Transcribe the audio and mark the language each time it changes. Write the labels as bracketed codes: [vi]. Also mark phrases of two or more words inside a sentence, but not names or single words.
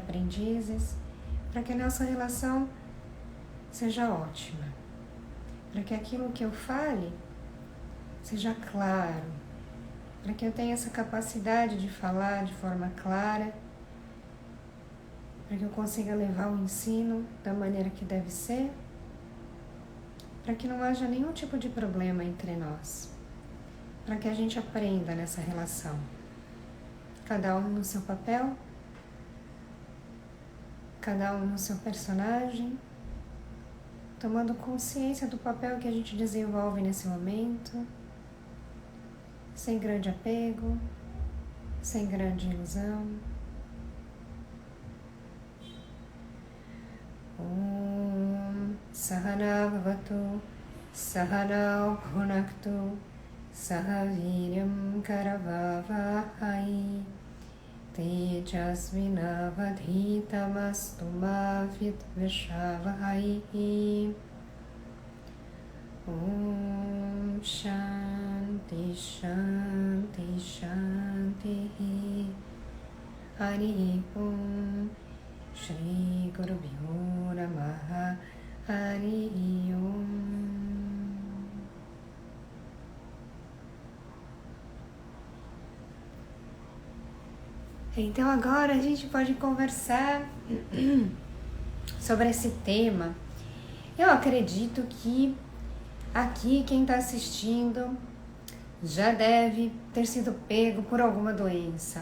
[pt] aprendizes, para que a nossa relação seja ótima, para que aquilo que eu fale seja claro, para que eu tenha essa capacidade de falar de forma clara, para que eu consiga levar o ensino da maneira que deve ser, para que não haja nenhum tipo de problema entre nós, para que a gente aprenda nessa relação, cada um no seu papel, cada um no seu personagem, tomando consciência do papel que a gente desenvolve nesse momento, sem grande apego, sem grande ilusão. [sa] Om Sahana Bhavatu Sahana Bhunaktu Sahaviryam Karavavahai Tejasvinavadhitamastu ma vidvishavahai. Om Shanti Shanti Shanti. Hari Om. Shri Guru Swaha Hari Om. [pt] Então agora a gente pode conversar sobre esse tema. Eu acredito que aqui quem está assistindo já deve ter sido pego por alguma doença.